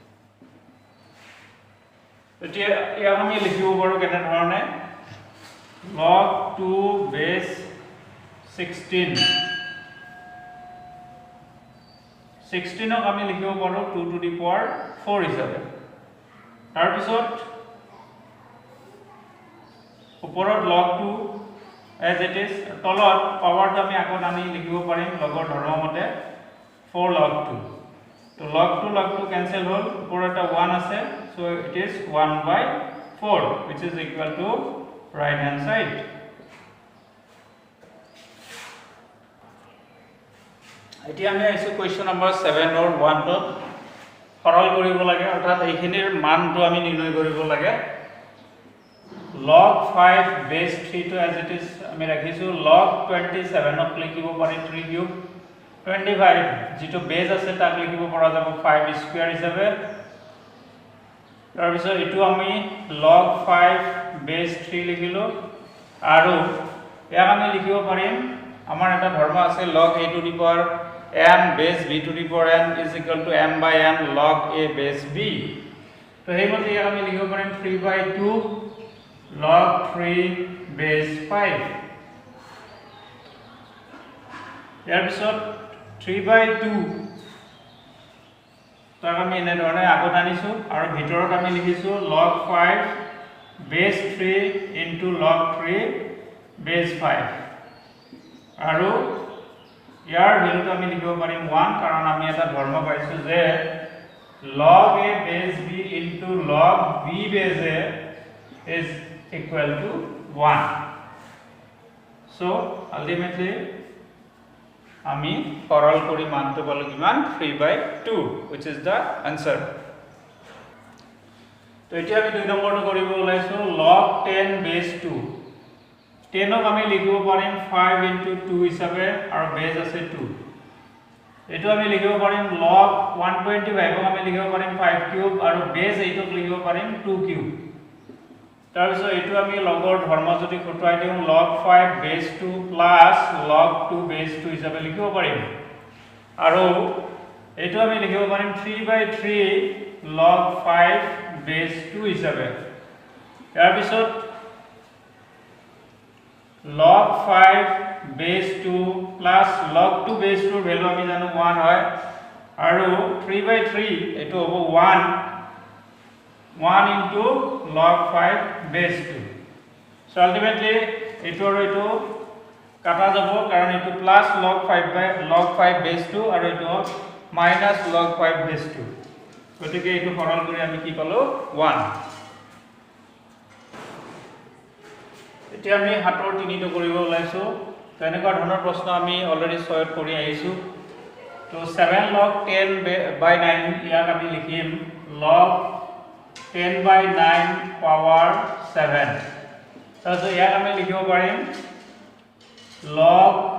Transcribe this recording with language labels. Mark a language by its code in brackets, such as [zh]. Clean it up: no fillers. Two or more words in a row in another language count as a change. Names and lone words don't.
[as] এতিয়া ইয়াক আমি লিখিব পাৰো কেনে ধৰণে [en] log 2 base 16 [as] ক আমি লিখিব পাৰো [en] 2 to the power 4 [as] হিচাপে তাৰ পিছত ওপৰত [en] log 2 as it is [as] তলত পাৱাৰটো আমি আগত আনি লিখিব পাৰিম লগৰ ধৰ্ম মতে [en] 4 log 2 [as] তো [en] log 2 cancel [as] হল ওপৰত এটা 1 আছে [en] so it is 1/4 which is equal to right hand side [as] এতিয়া আমি আইছো [en] question number [as] 7 [en] or 1 [as] ত সৰল কৰিব লাগে অৰ্থাৎ এইখিনিৰ মানটো আমি নিৰ্ণয় কৰিব লাগে [en] log 5 base 3 to as it is [as] আমি ৰাখিছো [en] log 27 [as] ক লিখিব পাৰি 3 কিউব 25 যেটো বেজ আছে তাক লিখিব পৰা যাব 5 স্কয়াৰ হিচাপে তাৰ পিছত এটো আমি [en] log 5 base 3 [as] লিখিলো আৰু ইয়াক আমি লিখিব পাৰিম আমাৰ এটা ধৰ্ম আছে [en] log a to the power n base b to the power n is equal to m by n log a base b [as] তো হেইমতে ইয়াক আমি লিখিব পাৰিম [en] 3/2 log 3 base 5 [as] ইয়াৰ পিছত 3/2 তাক আমি এনে ধৰণে আগত আনিছো আৰু ভিতৰত আমি লিখিছো log 5 [en] base 3 into log 3 base 5 [as] আৰু ইয়াৰ ভ্যালুটো আমি লিখিব পাৰিম 1 কাৰণ আমি এটা ধৰ্ম পাইছো যে [en] log a base b into log b base a is equal to 1 so ultimately [as] আমি সৰল কৰি মানটো পালো কিমান 3/2 [en] which is the answer [as] তো এতিয়া আমি দুই নম্বৰটো কৰিব ওলাইছো [en] log 10 base 2 [as] 10 ক আমি লিখিব পাৰিম [en] 5 into 2 [as] হিচাপে আৰু বেজ আছে 2 এটো আমি লিখিব পাৰিম log 125 ক আমি লিখিব পাৰিম 5 কিউব আৰু বেজ 8 ক লিখিব পাৰিম 2 কিউব তাৰ পিছত এটো আমি লগৰ ধৰ্ম যদি খটুৱাই দিও [en] log 5 base 2 plus log 2 base 2 [as] হিচাপে লিখিব পাৰিম আৰু এটো আমি লিখিব পাৰিম [en] 3/3 log 5 base 2 [as] হিচাপে ইয়াৰ পিছত [en] log 5 base 2 plus log 2 base 2 [as] ভ্যালু আমি জানো 1 হয় আৰু 3/3 এটো হ'ব [en] 1 into log 5 base 2 so ultimately [as] এটো আৰু এটো কাটা যাব কাৰণ এটো [en] plus log 5 base 2 [as] আৰু এটো [en] minus log 5 base 2 [as] গতিকে এটো সৰল কৰি আমি কি পালো 1 এতিয়া আমি হাতৰ 3 টো কৰিব ওলাইছো তো এনেকুৱা ধৰণৰ প্ৰশ্ন আমি অলৰেডি সয়ত কৰি আহিছো তো [en] 7 log 10/9 [as] ইয়াক আমি লিখিম [en] log 10/9 power 7 [as] তাৰপিছত ইয়াক আমি লিখিব পাৰিম log